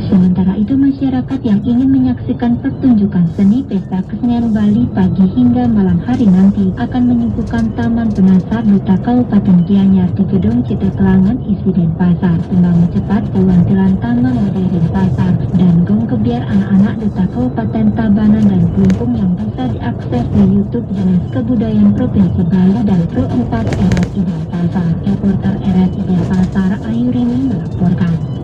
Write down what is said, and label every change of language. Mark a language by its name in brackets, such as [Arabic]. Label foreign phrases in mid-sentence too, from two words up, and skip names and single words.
[Indonesian] Sementara itu, masyarakat yang ingin menyaksikan pertunjukan seni Pesta Kesenian Bali pagi hingga malam hari nanti akan menyuguhkan Taman Penasar Duta Kabupaten Gianyar di Gedung Cita Kelangan isi Denpasar, pembangun cepat pewantilan Taman Modern Denpasar, dan gong kebiar anak-anak Duta Kabupaten Tabanan dan Kelungkung yang bisa diakses di YouTube Dinas Kebudayaan Provinsi Bali dan Pro 4 RRI Denpasar. Reporter RRI Denpasar Ayu Rini melaporkan.